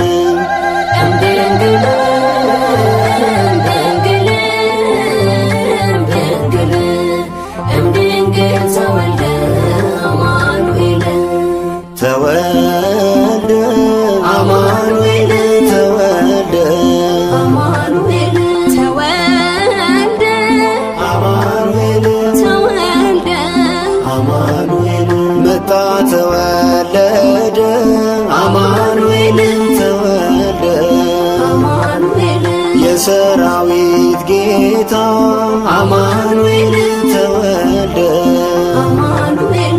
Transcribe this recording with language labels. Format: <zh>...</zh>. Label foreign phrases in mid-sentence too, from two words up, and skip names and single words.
<gez>እምድንግል እምድንግል እምድንግል እምድንግል ተወልደ አማኑኤል ተወልደ አማኑኤል ተወልደ አማኑኤል ተወልደ አማኑኤል ተወልደ</gez> <am>አማኑኤል መጣ ተወለደ አማኑኤል ተወልደ አማኑኤል የሰራዊት ጌታ አማኑኤል ተወልደ አማኑኤል</am>